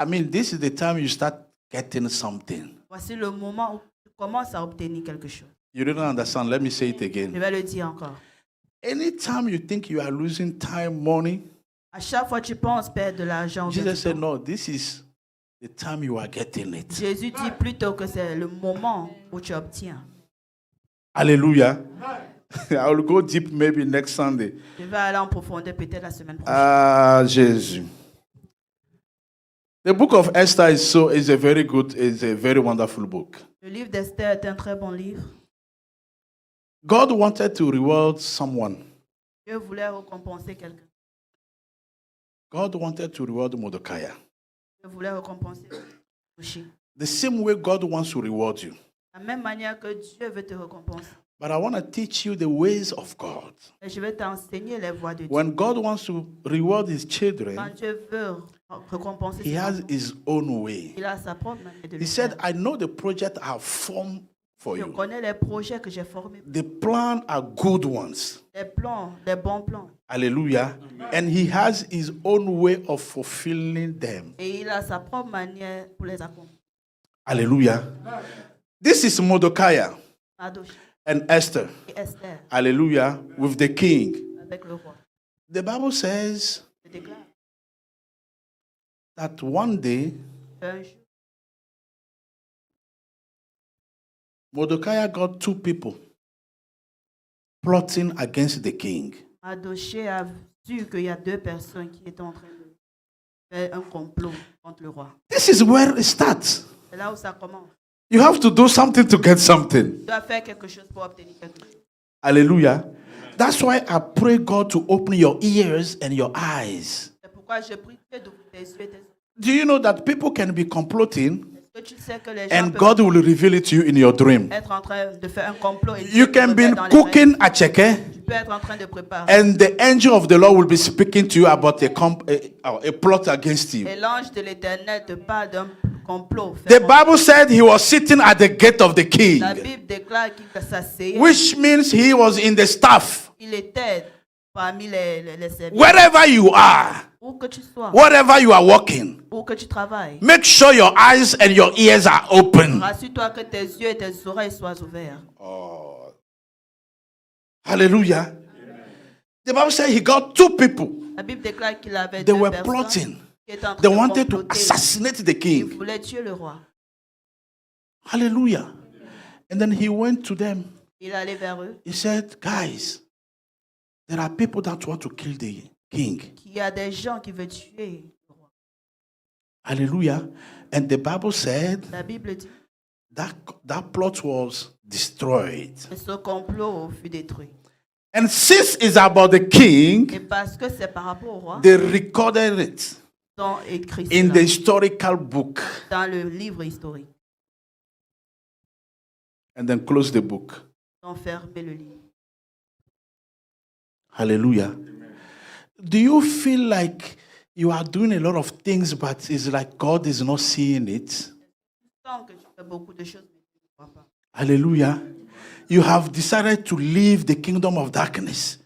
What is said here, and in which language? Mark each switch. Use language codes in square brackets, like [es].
[en] this is the time you start getting something. [fr] voici le moment où tu commences à obtenir quelque chose. [en] You didn't understand. Let me say it [fr] Je [en] again. [fr] vais le dire encore. [en] Anytime you think you are losing time, money, [fr] À chaque fois que tu penses perdre de l'argent, ou bien [en] Jesus [fr] du [en] said, [fr] temps, [en] no, this is the time you are getting it. [fr] Jésus dit plutôt que c'est le moment où tu obtiens. [en] Hallelujah. I will go deep maybe next Sunday. [fr] Je vais aller en profondeur peut-être la semaine prochaine. Ah, Jésus. [en] The book of Esther is a very wonderful book. [fr] Le livre d'Esther est un très bon livre. [en] God wanted to reward someone. [fr] Dieu voulait récompenser quelqu'un. [en] God wanted to reward Mordecai. [fr] Dieu voulait récompenser aussi. [en] The same way God wants to reward you. [fr] La même manière que Dieu veut te récompenser. [en] But I want to teach you the ways of God. [fr] Et je vais t'enseigner les voies de Dieu. [en] When God wants to reward his [fr] Quand [en] children, [fr] Dieu veut récompenser [en] he [fr] ses [en] has [fr] enfants, [en] his own way. [fr] il a sa propre manière de [en] He [fr] le [en] said, [fr] faire. [en] I know the project I have formed for [fr] Je [en] you. [fr] connais les projets que j'ai formés. [en] The plans are good ones. [fr] Des plans, des bons plans. [en] Hallelujah. And he has his own way of fulfilling them. [fr] Et il a sa propre manière pour les accomplir. [en] Hallelujah. This is Mordecai [fr] Adoche [en] and Esther. [fr] et Esther [en] Hallelujah. With the king. [fr] avec le roi. [en] The Bible says [fr] Je déclare [en] that one day [fr] un jour, [en] Mordecai got 2 people plotting against the king. [fr] Adoché a vu qu'il y a 2 personnes qui étaient en train de faire un complot contre le roi. [en] This is where it starts. [fr] C'est là où ça commence. [en] You have to do something to get something. [fr] Tu dois faire quelque chose pour obtenir quelque chose. [en] Hallelujah. That's why I pray God to open your ears and your eyes. [fr] C'est pourquoi je prie Dieu d'ouvrir tes yeux et tes oreilles. [en] Do you know that people can be comploting [fr] Est-ce que tu sais que les gens [en] and [fr] peuvent [en] God will reveal it to you in your dream? [fr] être en train de faire un complot et [en] You [fr] Dieu te [en] can be [fr] révèle dans les rêves. [en] cooking a cheke [fr] Tu peux être en train de préparer. [en] and the angel of the Lord will be speaking to you about a plot against you. [fr] Et l'ange de l'Éternel te parle d'un complot. [en] The Bible said he was sitting at the gate of the king, [fr] La Bible déclare qu'il s'asseyait. [en] which means he was in the staff. [fr] Il était parmi les serviteurs. [en] Wherever you are, [fr] Où que tu sois, [en] wherever you are walking, [fr] où que tu travailles, [en] make sure your eyes and your ears are open. [fr] rassure-toi que tes yeux et tes oreilles soient ouverts. [en] Oh. Hallelujah. The Bible said he got 2 people. [fr] La Bible déclare qu'il avait [en] They [fr] 2 [en] were [fr] personnes [en] plotting. [fr] qui étaient en train [en] They [fr] de [en] wanted to [fr] comploter. [en] assassinate the [fr] Ils [en] king. [fr] voulaient tuer le roi. [en] Hallelujah. And then he went to them. [fr] Il allait vers eux. [en] He said, guys, There are people that want to kill the king. [fr] qu'il y a des gens qui veulent tuer le roi. [en] Hallelujah. And the Bible said [fr] La Bible dit [en] that plot was destroyed. [fr] que ce complot fut détruit. [en] And since it's about the king, [fr] Et parce que c'est par rapport au roi, [en] they recorded it [fr] ils ont écrit [en] in [fr] cela [en] the historical book [fr] dans le livre historique. [en] and then closed the book. [fr] Ils ont fermé le livre. [en] Hallelujah. Do you feel like you are doing a lot of things, but it's like God is not seeing it? [fr] Tu sens que tu fais beaucoup de choses, mais tu ne vois pas. [en] Hallelujah. You have decided to leave the kingdom of darkness.